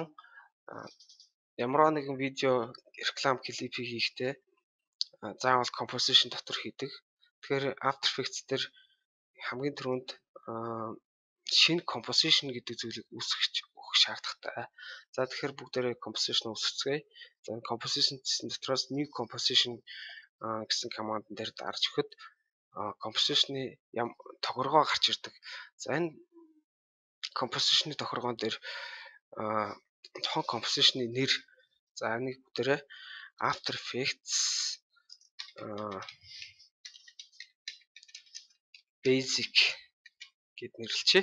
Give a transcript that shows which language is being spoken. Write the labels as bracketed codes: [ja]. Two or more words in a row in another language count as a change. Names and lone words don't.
[mn] Ямар нэгэн видео реклам клипийг хийхдээ заавал composition дотор хийдэг. Тэгэхээр After Effects дээр хамгийн түрүүнд шинэ composition гэдэг зүйлийг өгөх шаардлагатай. За тэгэхээр бүгдээрээ composition үүсгэцгээе. За composition гэсэн дотроос [en] new composition [mn] гэсэн команд дээр дарж өгөхөд composition-ы тохиргоо гарч ирдэг. За энэ composition-ы тохиргоон дээр тухайн composition-ы нэр за энийг бүгдээрээ After Effects Basic гэд нэрлэжээ.